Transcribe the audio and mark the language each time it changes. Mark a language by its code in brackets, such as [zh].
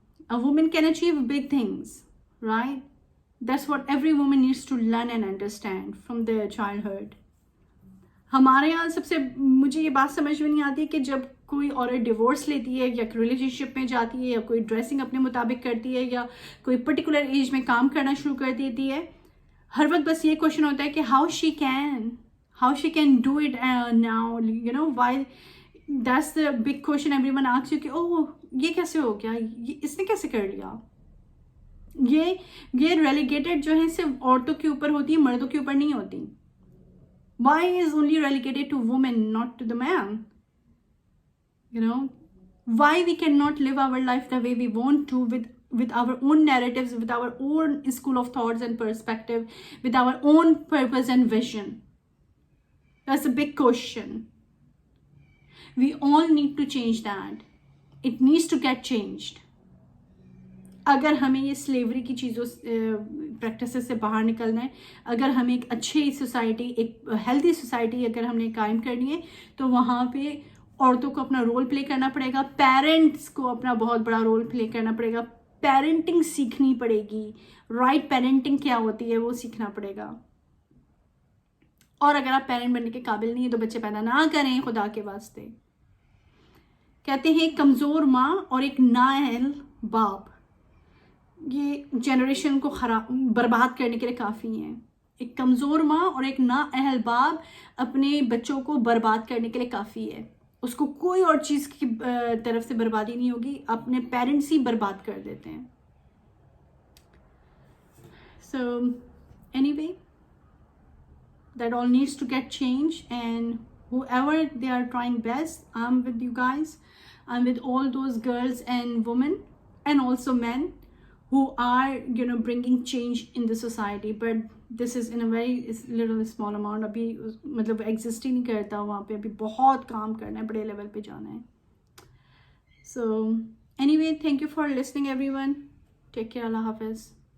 [en] A woman can achieve big things, right? That's what every woman needs to learn and understand from their childhood. [hi] हमारे यहाँ सबसे मुझे ये बात समझ में नहीं आती कि जब कोई औरत डिवोर्स लेती है या रिलेशनशिप में जाती है या कोई ड्रेसिंग अपने मुताबिक करती है या कोई पर्टिकुलर एज में काम करना शुरू कर देती है, हर वक्त बस ये क्वेश्चन होता है कि [en] How she can do it now, you know. Why that's the big question everyone asks you [hi] कि ओह ये कैसे हो गया, ये इसने कैसे कर लिया. ये रेलिगेटेड जो है सिर्फ औरतों के ऊपर होती है, मर्दों के ऊपर नहीं होती. [en] Why is only relegated to women, not to the man, you know. Why we can not live our life the way we want to, with our own narratives, with our own school of thoughts and perspective, with our own purpose and vision. That's a big question. We all need to change that. It needs to get changed. [hi] अगर हमें ये slavery की चीज़ों practices से बाहर निकलना है, अगर हमें एक अच्छी सोसाइटी, एक हेल्दी सोसाइटी अगर हमने कायम करनी है, तो वहाँ पे औरतों को अपना रोल प्ले करना पड़ेगा. पेरेंट्स को अपना बहुत बड़ा रोल प्ले करना पड़ेगा. पेरेंटिंग सीखनी पड़ेगी. राइट पेरेंटिंग क्या होती है वो सीखना पड़ेगा. और अगर आप पेरेंट बनने के काबिल नहीं है तो बच्चे पैदा ना करें, खुदा के वास्ते. कहते हैं कमज़ोर माँ और एक नाअहल बाप ये जनरेशन को बर्बाद करने के लिए काफ़ी हैं. एक कमज़ोर माँ और एक नाअहल बाप अपने बच्चों को बर्बाद करने के लिए काफ़ी है. उसको कोई और चीज़ की तरफ से बर्बादी नहीं होगी, अपने पेरेंट्स ही बर्बाद कर देते हैं. [en] So anyway, that all needs to get changed, and whoever they are trying best, I'm with you guys. I'm with all those girls and women and also men who are, you know, bringing change in the society, but this is in a very little small amount. [hi] अभी मतलब exist ही नहीं करता वहाँ पे. अभी बहुत काम करना है, बड़े लेवल पे जाना है. [en] So anyway, thank you for listening everyone. Take care. Allah Hafiz.